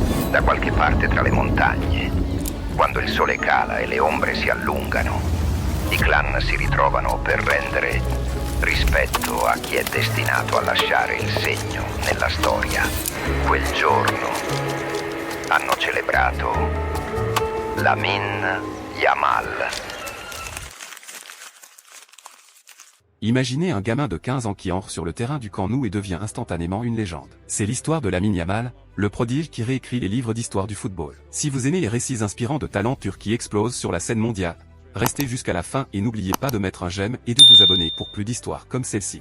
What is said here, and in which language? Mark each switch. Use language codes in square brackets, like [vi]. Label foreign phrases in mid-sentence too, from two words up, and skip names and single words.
[it] da qualche parte tra le montagne. Quando il sole cala e le ombre si allungano, i clan si ritrovano per rendere rispetto a chi è destinato a lasciare il segno nella storia. Quel giorno hanno celebrato Lamine Yamal. [fr] Imaginez un gamin de 15 ans qui entre sur le terrain du Camp Nou et devient instantanément une légende. C'est l'histoire de Lamine Yamal, le prodige qui réécrit les livres d'histoire du football. Si vous aimez les récits inspirants de talents turcs qui explosent sur la scène mondiale, restez jusqu'à la fin et n'oubliez pas de mettre un j'aime et de vous abonner pour plus d'histoires comme celle-ci.